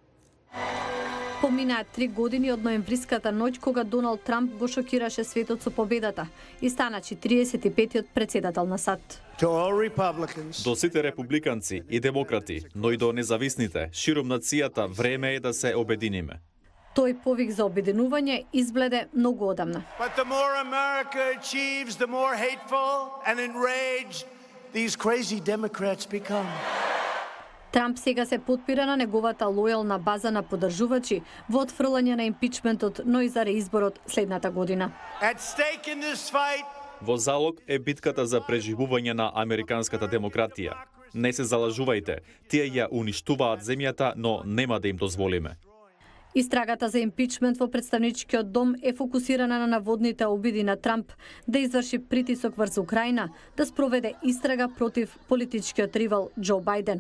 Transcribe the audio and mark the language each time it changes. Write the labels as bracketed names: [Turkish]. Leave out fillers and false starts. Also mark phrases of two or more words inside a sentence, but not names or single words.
[Macedonian] Поминаа 3 години од ноемвриската ноќ кога Доналд Трамп го шокираше светот со победата и стана 45-тиот претседател на САД. До сите републиканци и демократи, но и до независните, широм нацијата, време е да се обединиме. Тој повик за обединување избледе многу одамна. [English] But the more America achieves, the more hateful and enraged these crazy Democrats become. [Macedonian] Трамп сега се потпира на неговата лојална база на поддржувачи во отфрлање на импичментот, но и за реизборот следната година. [English] At stake in this fight, [Macedonian] Во залог е битката за преживување на американската демократија. Не се залажувајте, тие ја уништуваат земјата, но нема да им дозволиме. Истрагата за импичмент во представничкиот дом е фокусирана на наводните обиди на Трамп да изврши притисок врз Украина, да спроведе истрага против политичкиот ривал Џо Бајден.